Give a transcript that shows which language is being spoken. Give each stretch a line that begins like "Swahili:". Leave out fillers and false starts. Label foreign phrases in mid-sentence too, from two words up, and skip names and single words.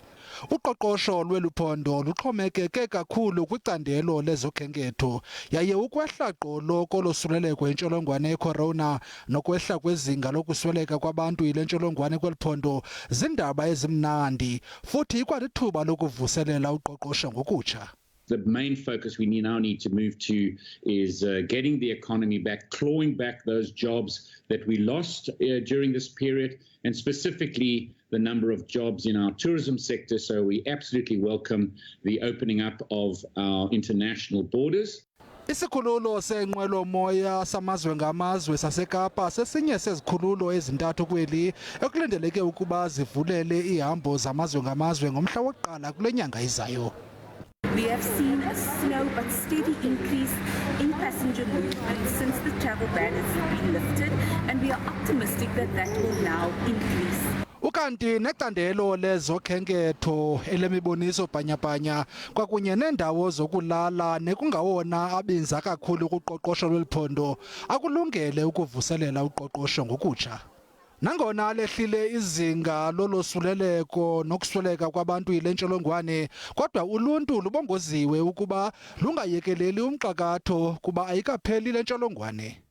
Xhosa: Uqoqosho lweli phondo luxhomekeke kakhulu kwicandelo lezokhenketho, yaye ukwehla gqolo kolosuleleko yintsholongwane yecorona nokwehla kwezinga lokusweleka kwabantu yile ntsholongwane kweli phondo ziindaba ezimnandi, futhi ikwalithuba lokuvuselela uqoqosho ngokutsha.
English: The main focus we now need to move to is getting the economy back, clawing back those jobs that we lost during this period, and specifically the number of jobs in our tourism sector. So we absolutely welcome the opening up of our international borders.
Xhosa: Isikhululo senqwelomoya samazwe ngamazwe saseKapa sesinye sezikhululo ezintathu kweli ekulindeleke ukuba zivulele ihambo zamazwe ngamazwe ngomhla wokuqala kule nyanga izayo.
English: We have seen a slow but steady increase in passenger movement since the travel ban has been lifted, and we are optimistic that that will now increase.
Xhosa: Ukanti necandelo lezokhenketho elemiboniso bhanyabhanya kwakunye neendawo zokulala nekungawona abinza kakhulu kuqoqosho lweli phondo akulungele ukuvuselela uqoqosho ngokutsha. Nangona lehlile izinga lolosuleleko nokusweleka kwabantu yile ntsholongwane, kodwa uluntu lubongoziwe ukuba lungayekeleli umxakatho kuba ayikapheli le ntsholongwane.